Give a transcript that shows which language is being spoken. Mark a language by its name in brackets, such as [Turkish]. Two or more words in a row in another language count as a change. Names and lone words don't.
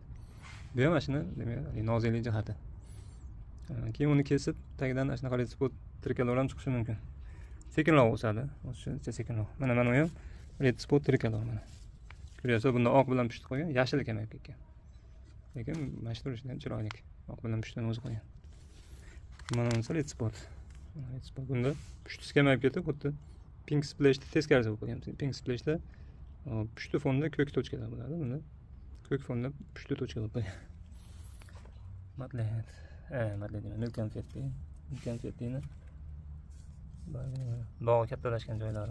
[Uzbek] Bu ham shuni, demak, noziklik jihati. Keyin uni kesib, tagidan shunaqa [English] red spot trikolor [Uzbek] ham chiqishi mumkin. Sekinroq o'sadi, o'sishcha sekinroq. Mana u ham [English] red spot trikolor [Uzbek] mana. Ko'ryapsiz, bunda oq bilan pushti qolgan, yashil kamayib ketgan. Lekin mashhur turishdan chiroyli. Oq bilan pushtini o'zi qolgan. Mana bunisi [English] red spot. Red spot [Uzbek] bunda pushtisi kamayib ketib, xuddi [English] pink splashda [Uzbek] teskarisi bo'lib qolgan. [English] Pink splashda [Uzbek] pushti fonda ko'k tochkalar bo'ladi. Bunda ko'k fonda pushti tochka bo'lib qolgan. Matlet. Matlet deyman, [English] milk konfetti. Milk konfettini [Uzbek] bog'i kattalashgan joylari.